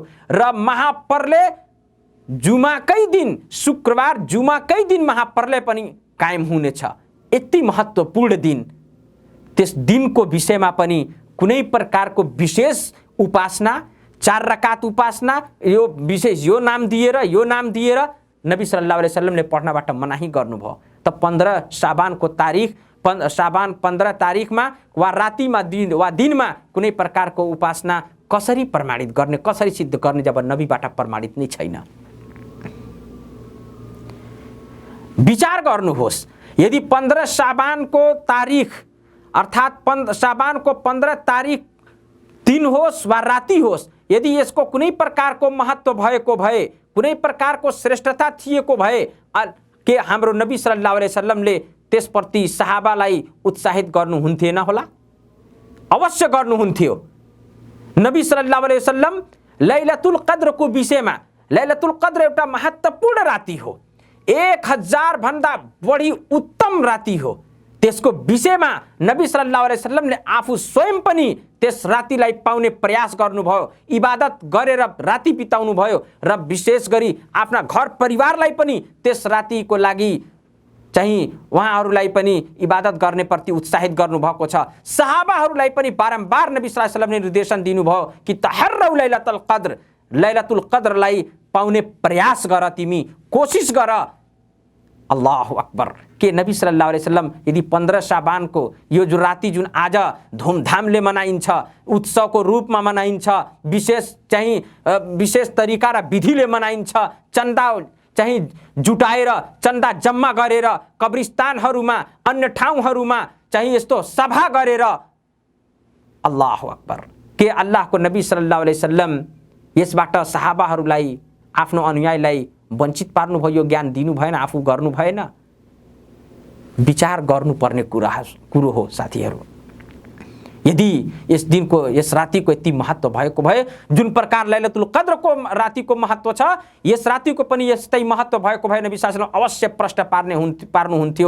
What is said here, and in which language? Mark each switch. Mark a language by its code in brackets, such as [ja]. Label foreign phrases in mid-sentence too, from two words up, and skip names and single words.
[ne] र महाप्रलय जुमाकै दिन, शुक्रबार जुमाकै दिन महाप्रलय पनि कायम हुनेछ। यति महत्त्वपूर्ण दिन, त्यस दिनको विषयमा पनि कुनै प्रकारको विशेष उपासना 4 रकात उपासना यो विशेष यो नाम दिएर नबी [ar] صلى الله عليه وسلم [ne] पढ्नबाट मनाही गर्नुभयो। त 15 शाबानको तारिख शाबान 15 तारिखमा वा रातिमा वा दिनमा कुनै प्रकारको उपासना कसरी प्रमाणित गर्ने, कसरी सिद्ध गर्ने जब नबीबाट प्रमाणित नै छैन। विचार गर्नुहोस्, यदि 15 शाबानको तारिख अर्थात् शाबानको 15 तारिख दिन होस् वा राति होस्, यदि यसको कुनै प्रकारको महत्त्व भएको भए, कुनै प्रकारको श्रेष्ठता थिएको भए के हाम्रो नबी [ar] صلى الله عليه وسلم [ne] त्यसप्रति सहाबालाई उत्साहित गर्नुहुन्थेन होला? अवश्य गर्नुहुन्थ्यो। नबी [ar] صلى الله عليه وسلم [ne] लैलतुल कद्रको विषयमा, लैलतुल कद्र एउटा महत्त्वपूर्ण राति हो, 1000 भन्दा बढी उत्तम राति हो। त्यसको विषयमा नबी [ar] صلى الله عليه وسلم [ne] आफू स्वयं पनि त्यस रातिलाई पाउने प्रयास गर्नुभयो, इबादत गरेर राति बिताउनु भयो र विशेष गरी आफ्ना घर परिवारलाई पनि त्यस रातिको लागि चाहिँ उहाँहरूलाई पनि इबादत गर्ने प्रति उत्साहित गर्नुभएको छ। सहाबाहरूलाई पनि बारम्बार नबी [ar] صلى الله عليه وسلم [ne] निर्देशन दिनुभयो कि [ar] تحروا ليلة القدر, [ne] लैलतुल कद्रलाई पाउने प्रयास गर, तिमी कोसिस गर। [ar] الله أكبر. [ne] के नबी [ar] صلى الله عليه وسلم [ne] यदि 15 शाबानको यो जो राति जुन आज धुमधामले मनाइन्छ, उत्सवको रूपमा मनाइन्छ, विशेष तरिका र विधिले मनाइन्छ, चन्दा चाहिँ जुटाएर चन्दा जम्मा गरेर कब्रिस्तानहरूमा अन्य ठाउँहरूमा चाहिँ यस्तो सभा गरेर, [ar] الله أكبر. [ne] के अल्लाहको नबी [ar] صلى الله عليه وسلم [ne] यसबाट सहाबाहरूलाई आफ्नो अनुयायीलाई वञ्चित पार्नुभयो, यो ज्ञान दिनु भएन, आफू गर्नु भएन? विचार गर्नुपर्ने कुरो हो साथीहरू। यदि यस दिनको यस रातिको यति महत्त्व भएको भए, जुन प्रकार लैलतुल कद्रको रातिको महत्त्व छ, यस रातिको पनि यस्तै महत्त्व भएको भए नबी [ar] صلى الله عليه وسلم [ne] अवश्य प्रश्न पार्नुहुन्थ्यो।